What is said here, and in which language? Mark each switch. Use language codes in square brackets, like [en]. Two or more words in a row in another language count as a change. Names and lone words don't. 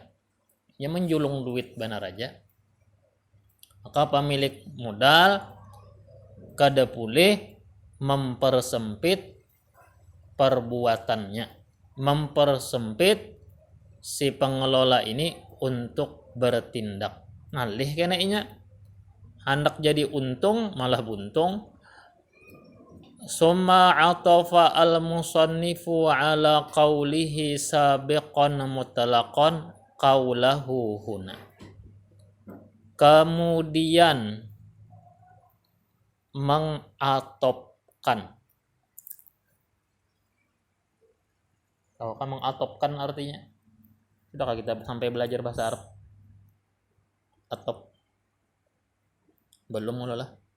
[bjn] Ya menjulung duit benar aja. Maka pemilik modal kada boleh mempersempit perbuatannya, mempersempit si pengelola ini untuk bertindak. Ngalih kena inya, hendak jadi untung malah buntung. [ar] ثم عطف المصنف على قوله سابقا مطلقا قوله هنا. [id] Kemudian mengatopkan. Tahu kan mengatopkan artinya? Sudahkah kita sampai belajar bahasa Arab? Atop. Belum lah.